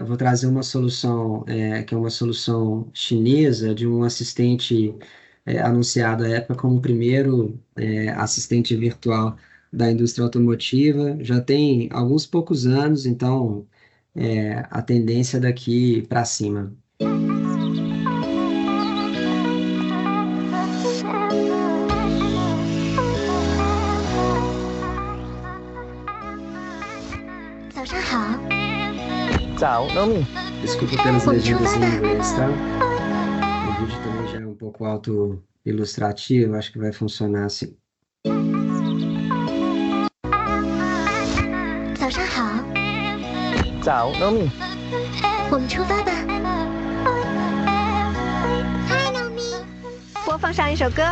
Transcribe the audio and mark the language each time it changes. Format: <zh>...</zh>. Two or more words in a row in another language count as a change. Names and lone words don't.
<pt>Vou trazer uma solução que é uma solução chinesa de um assistente anunciado à época como o primeiro assistente virtual da indústria automotiva. Já tem alguns poucos anos, então a tendência daqui para cima.</pt> <zh>早上好，早 ，Nomi.</zh> <pt>Desculpa pelas legendas em inglês, tá? O vídeo também já é um pouco auto-ilustrativo, acho que vai funcionar assim.</pt> <zh>早上好，早，Nomi. 我们出发吧。嗨，农民，播放上一首歌。</zh>